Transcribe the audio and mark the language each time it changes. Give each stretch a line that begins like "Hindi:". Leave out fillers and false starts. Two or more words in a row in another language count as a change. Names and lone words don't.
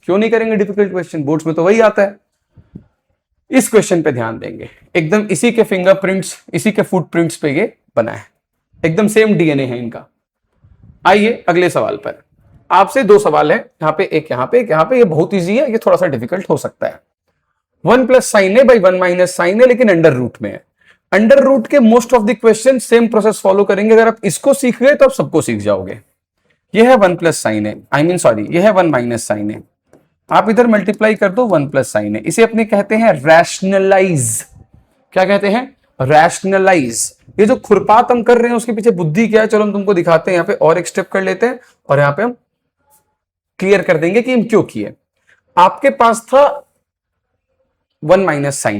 Hindi: क्यों नहीं करेंगे
English: difficult question,
Hindi: बोर्ड्स में तो वही आता है। इस क्वेश्चन पे ध्यान देंगे, एकदम इसी के फिंगरप्रिंट्स, इसी के फुटप्रिंट्स पे ये बना है, एकदम
English: same DNA
Hindi: है इनका। आइए अगले सवाल पर, आपसे दो सवाल है, यहाँ पे एक, यहाँ पे एक, यहाँ पे। ये बहुत इजी है, ये थोड़ा सा डिफिकल्ट हो सकता है।
English: 1 + sin a / 1 - sin a,
Hindi: लेकिन
English: under root
Hindi: में है।
English: under root के most of the question same process follow करेंगे।
Hindi: अगर आप इसको सीख गए तो आप सबको सीख जाओगे। ये है 1 +
English: sin a,
Hindi: ये है 1 -
English: sin a।
Hindi: आप इधर मल्टीप्लाई कर दो 1 +
English: sin a।
Hindi: इसे अपने कहते हैं रैशनलाइज। क्या कहते हैं, रैशनलाइज। ये जो खुरपात हम कर रहे हैं उसके पीछे बुद्धि क्या है, चलो हम तुमको दिखाते हैं। यहाँ पे और एक स्टेप कर लेते हैं और यहाँ पे हम क्लियर कर देंगे कि हम क्यों किए। आपके पास था 1 - sin।